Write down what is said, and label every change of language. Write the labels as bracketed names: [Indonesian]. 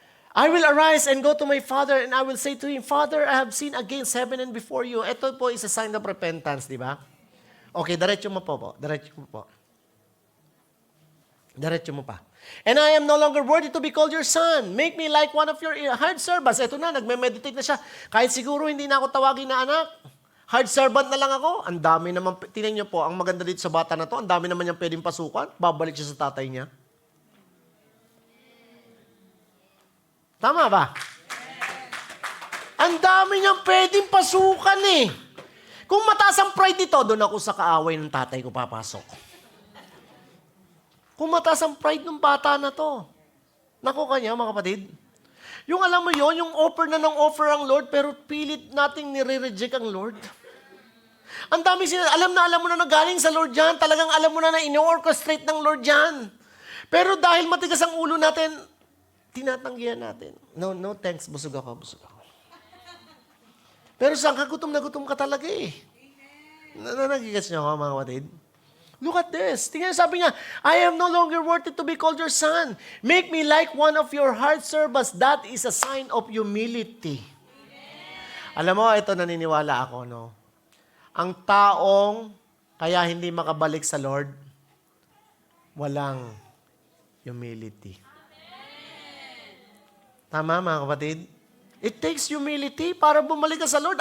[English] I will arise and go to my father and I will say to him, Father, I have sinned against heaven and before you. [Filipino] Ito po [English] is a sign of repentance, [Filipino] di ba? Okay, diretso mo po. Diretso mo po. Diretso mo pa. [English] And I am no longer worthy to be called your son. Make me like one of your hard servants. [Filipino] Ito na, nagme-meditate na siya. Kahit siguro hindi na ako tawagin na anak. Hard servant na lang ako. Ang dami naman, tingnan niyo po, ang maganda dito sa bata na to, ang dami naman niyang pwedeng pasukan. Babalik siya sa tatay niya. Tama ba? Ang dami niyang pwedeng pasukan eh. Kung mataas ang pride nito, doon ako sa kaaway ng tatay ko papasok. Kung mataas ang pride ng bata na to. Naku kanya, mga kapatid. Yung alam mo yon, yung offer na ng offer ang Lord, pero pilit nating nire-reject ang Lord. Ang dami alam mo na galing sa Lord yan. Talagang alam mo na ino-orchestrate ng Lord yan. Pero dahil matigas ang ulo natin, tinatanggihan natin. [English] No, thanks. [Filipino] Busog ako. Pero saan ka gutom na gutom ka talaga eh. Nagigas niyo ako, mga kapatid? [English] Look at this. [Filipino] Tingnan, sabi niya, [English] I am no longer worthy to be called your son. Make me like one of your hard servants. That is a sign of humility. [Filipino] Alam mo, ito naniniwala ako, no? Ang taong kaya hindi makabalik sa Lord, walang humility. Tama, mga kapatid? [English] It takes humility [Filipino] para bumalik ka sa Lord.